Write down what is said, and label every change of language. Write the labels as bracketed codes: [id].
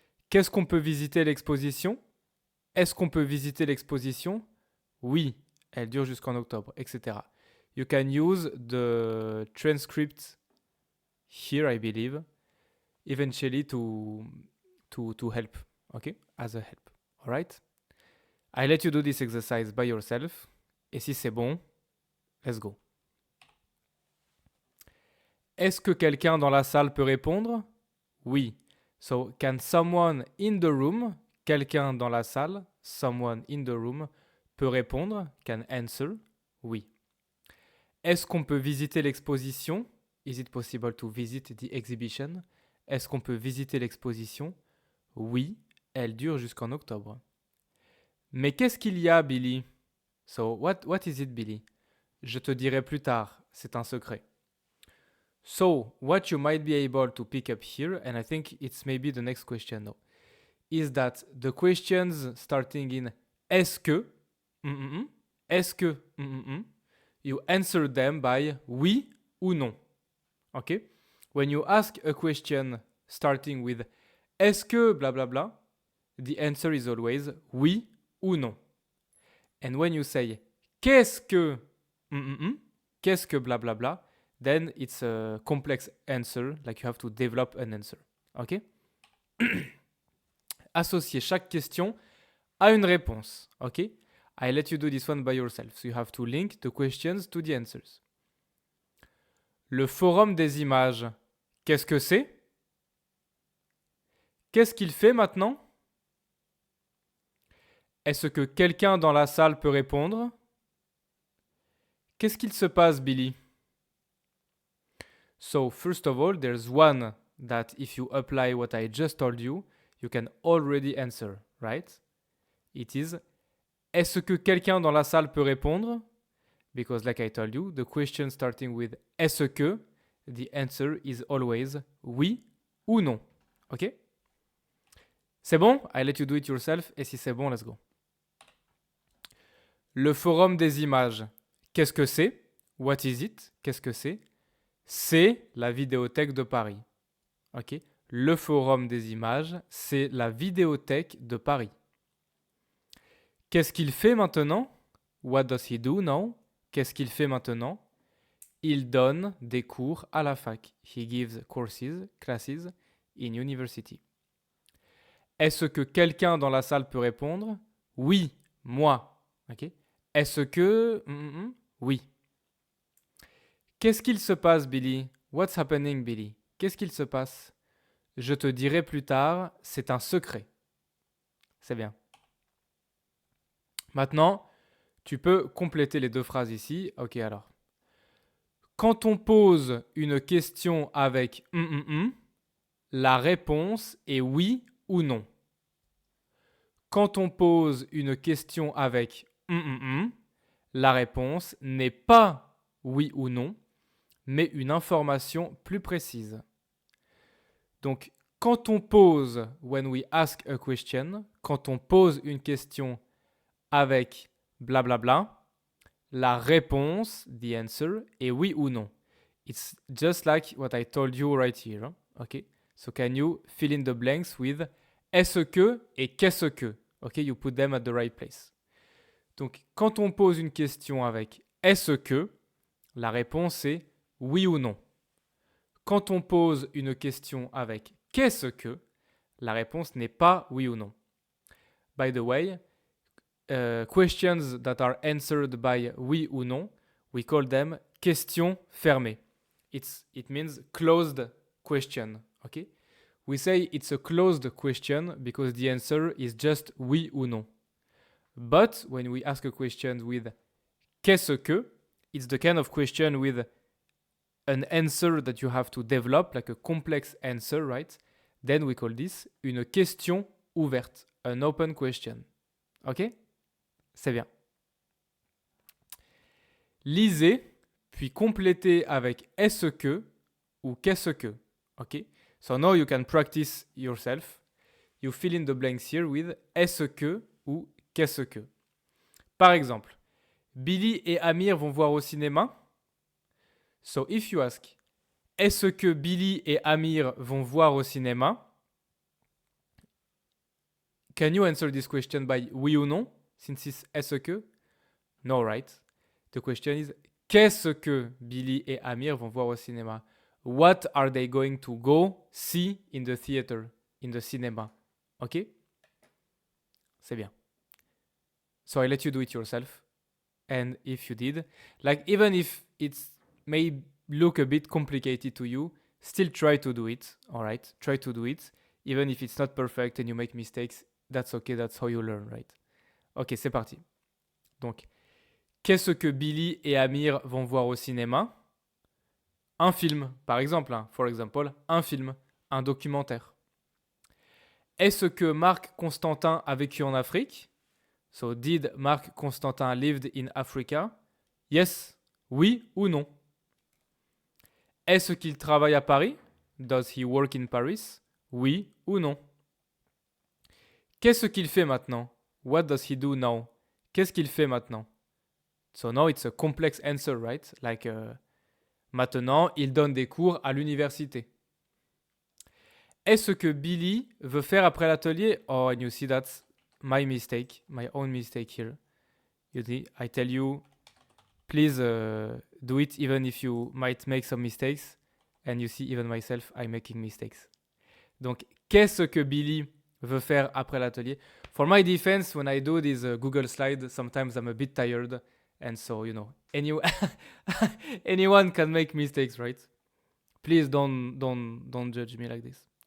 [fr] Qu'est-ce qu'on peut visiter l'exposition? Est-ce qu'on peut visiter l'exposition? Oui. Elle dure jusqu'en octobre, etc. [en] You can use the transcript here, I believe, eventually to help, okay? As a help. Alright? I let you do this exercise by yourself. [fr] Et si c'est bon, [en] let's go. [fr] Est-ce que quelqu'un dans la salle peut répondre? Oui. [en] So, can someone in the room, [fr] quelqu'un dans la salle, [en] someone in the room, [fr] peut répondre? [en] Can answer? Oui. [fr] Est-ce qu'on peut visiter l'exposition? [en] Is it possible to visit the exhibition? [fr] Est-ce qu'on peut visiter l'exposition? Oui, elle dure jusqu'en octobre. Mais qu'est-ce qu'il y a, Billy? [en] So, what is it, Billy? [fr] Je te dirai plus tard, c'est un secret. [en] So, what you might be able to pick up here, and I think it's maybe the next question now, is that the questions starting in [fr] est-ce que, est-ce que, [en] you answer them by [fr] oui ou non. [en] Okay? When you ask a question starting with [fr] est-ce que [en] blah blah blah, the answer is always [fr] oui ou non. [en] And when you say [fr] qu'est-ce que [en] blah blah blah, then it's a complex answer, like you have to develop an answer. Ok? [fr] Associer chaque question à une réponse. [en] Ok? I let you do this one by yourself. So you have to link the questions to the answers. [fr] Le forum des images, qu'est-ce que c'est? Qu'est-ce qu'il fait maintenant? Est-ce que quelqu'un dans la salle peut répondre? Qu'est-ce qu'il se passe, Billy? [en] So, first of all, there's one that if you apply what I just told you, you can already answer, right? It is, [fr] est-ce que quelqu'un dans la salle peut répondre? [en] Because like I told you, the question starting with [fr] est-ce que, [en] the answer is always [fr] oui ou non. [en] Ok? [fr] C'est bon? [en] I let you do it yourself. [fr] Et si c'est bon, [en] let's go. [fr] Le forum des images, qu'est-ce que c'est? [en] What is it? [fr] Qu'est-ce que c'est? C'est la Vidéothèque de Paris. Ok? Le forum des images, c'est la Vidéothèque de Paris. Qu'est-ce qu'il fait maintenant? [en] What does he do now? [fr] Qu'est-ce qu'il fait maintenant? Il donne des cours à la fac. [en] He gives classes in university. [fr] Est-ce que quelqu'un dans la salle peut répondre? Oui, moi. Ok? Est-ce que... Oui. Qu'est-ce qu'il se passe, Billy? [en] What's happening, Billy? [fr] Qu'est-ce qu'il se passe? Je te dirai plus tard, c'est un secret. C'est bien. Maintenant, tu peux compléter les deux phrases ici. Ok, alors. Quand on pose une question avec la réponse est oui ou non. Quand on pose une question avec la réponse n'est pas oui ou non, mais une information plus précise. Donc, quand on pose, [en] when we ask a question, [fr] quand on pose une question avec blablabla, la réponse, [en] the answer, [fr] est oui ou non. [en] It's just like what I told you right here. Okay? So can you fill in the blanks with [fr] est-ce que et qu'est-ce que? [en] Okay? You put them at the right place. [fr] Donc, quand on pose une question avec est-ce que, la réponse est oui ou non. Quand on pose une question avec qu'est-ce que, la réponse n'est pas oui ou non. [en] By the way, questions that are answered by [fr] oui ou non, [en] we call them [fr] questions fermées. [en] It means closed question. Okay? We say it's a closed question because the answer is just [fr] oui ou non. [en] But when we ask a question with [fr] qu'est-ce que, [en] it's the kind of question with an answer that you have to develop, like a complex answer, right? Then we call this [fr] une question ouverte, [en] an open question. Ok? [fr] C'est bien. Lisez, puis complétez avec est-ce que ou qu'est-ce que. [en] Ok? So now you can practice yourself. You fill in the blanks here with [fr] est-ce que ou qu'est-ce que. Par exemple, Billy et Amir vont voir au cinéma. [en] So if you ask, [fr] est-ce que Billy et Amir vont voir au cinéma? [en] Can you answer this question by [fr] oui ou non? [en] Since it's [fr] est-ce que? [en] No, right? The question is, [fr] qu'est-ce que Billy et Amir vont voir au cinéma? [en] What are they going to go see in the theater, in the cinema? Ok? [fr] C'est bien. [en] So I let you do it yourself. And if you did, like even if it may look a bit complicated to you, still try to do it, all right? Try to do it. Even if it's not perfect and you make mistakes, that's okay, that's how you learn, right? [fr] Ok, c'est parti. Donc, qu'est-ce que Billy et Amir vont voir au cinéma? Un film, par exemple, hein, [en] for example, [fr] un film, un documentaire. Est-ce que Marc Constantin a vécu en Afrique? [en] So, did Marc Constantin lived in Africa? Yes, [fr] oui ou non? Est-ce qu'il travaille à Paris? [en] Does he work in Paris? [fr] Oui ou non? Qu'est-ce qu'il fait maintenant? [en] What does he do now? [fr] Qu'est-ce qu'il fait maintenant? [en] So now it's a complex answer, right? Like, [fr] maintenant, il donne des cours à l'université. Est-ce que Billy veut faire après l'atelier? [en] Oh, and you see that's my mistake, my own mistake here. You see, I tell you, please do it even if you might make some mistakes. And you see, even myself, I'm making mistakes. [fr] Donc, qu'est-ce que Billy veut faire après l'atelier? [en] For my defense, when I do these Google slides, sometimes I'm a bit tired. And so, you know, anyone can make mistakes, right? Please don't judge me like this.